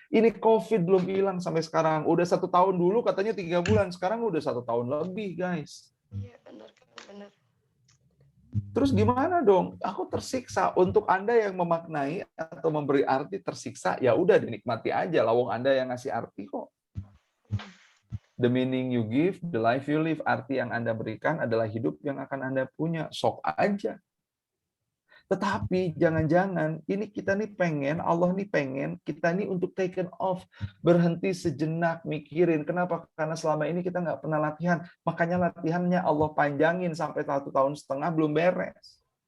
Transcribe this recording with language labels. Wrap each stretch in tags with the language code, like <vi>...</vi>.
<id>Ini COVID belum hilang sampai sekarang. Udah 1 tahun dulu katanya 3 bulan. Sekarang udah 1 tahun lebih, guys. Iya, benar, Kang. Benar. Terus gimana dong? Aku tersiksa. Untuk Anda yang memaknai atau memberi arti tersiksa, ya udah dinikmati aja. Lawang Anda yang ngasih arti kok.</id> <en>The meaning you give, the life you live.</en> <id>Arti yang Anda berikan adalah hidup yang akan Anda punya. Sok aja. Tetapi jangan-jangan ini kita nih pengen, Allah nih pengen, kita nih untuk</id> <en>taken off.</en> <id>Berhenti sejenak mikirin. Kenapa? Karena selama ini kita nggak pernah latihan. Makanya latihannya Allah panjangin sampai 1,5 tahun belum beres.</id>